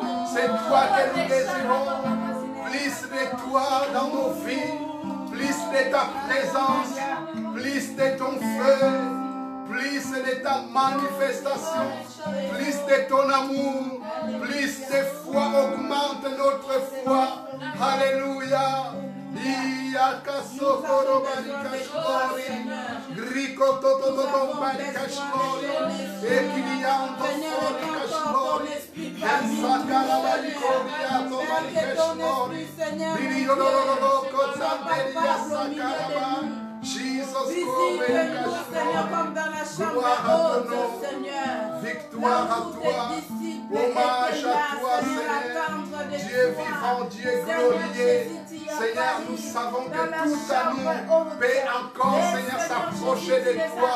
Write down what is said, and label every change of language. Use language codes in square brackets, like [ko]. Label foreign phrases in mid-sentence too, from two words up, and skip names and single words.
[fr] C'est toi que nous désirons. Plus de toi dans nos vies. Plus de ta présence. Plus de ton feu. Plus de ta manifestation. Plus de ton amour. Plus de foi augmente notre foi. Alléluia. Iakasokoro barikashori, griko toto barikashori, ekiliando barikashori, ensakala barikoriato barikashori, biriololo kotamberia sakaraba. Jesus, gloire à ton nom, victoire à toi, hommage à toi, Seigneur, Dieu vivant, Dieu glorieux. Seigneur, nous savons que tout amour peut encore, Seigneur, s'approcher de toi.